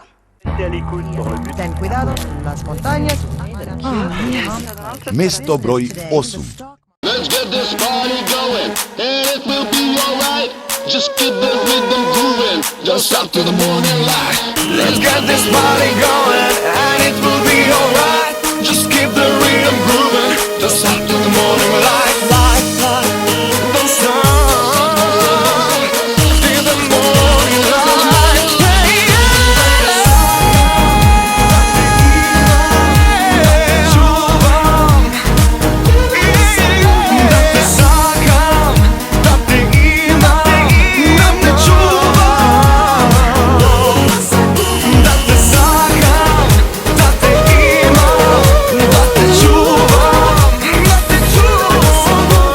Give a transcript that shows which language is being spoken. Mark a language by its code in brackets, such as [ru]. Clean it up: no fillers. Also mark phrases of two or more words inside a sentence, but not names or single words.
[es] Ten cuidado, las montañas. [mk] Место број 8. [en] Let's get this party going, and it will be alright. Just keep the rhythm grooving, don't stop till the morning light. Let's get this party going and it will be alright. Just keep the rhythm grooving, don't stop till the morning light. Don't stop till the morning light. [mk] Чувам, да те сакам, да те имам, да те чувам. Да те сакам, да те имам, да те чувам, да те чувам.